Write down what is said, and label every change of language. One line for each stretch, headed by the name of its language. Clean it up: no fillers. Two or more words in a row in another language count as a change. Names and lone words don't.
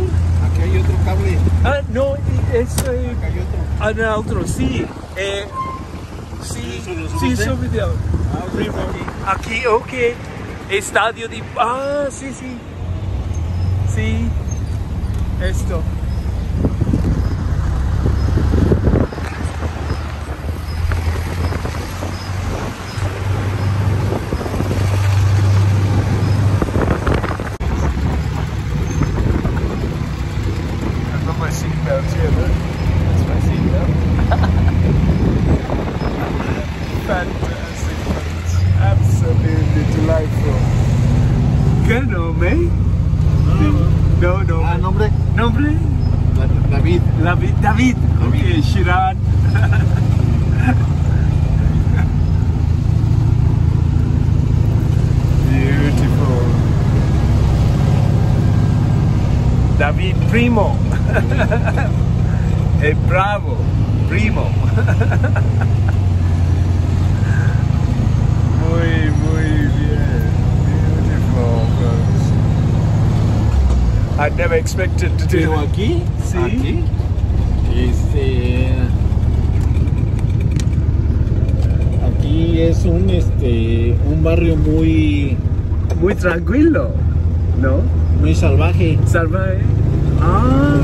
Spanish: Aquí hay otro cable. Ah, no, es... Acá hay otro. Ah, no, otro, sí. Sí, sí, son videos. Primo. Aquí, ok. Estadio de... Ah, sí, sí. Sí. Esto.
English: I've got my seatbelt here, look. That's my seatbelt. Fantastic. Absolutely delightful.
Spanish: ¿Qué nombre? No, no. Ah, nombre. ¿Nombre? David. David.
English: Okay, Shiran. Beautiful. David Primo.
Spanish: Bravo. Primo. Muy bien.
English: Beautiful, folks. I never expected to do
Spanish: Pero
English: that.
Spanish: aquí, Sí. aquí, aquí es un barrio muy tranquilo, ¿no? muy salvaje. Salvaje. Ah,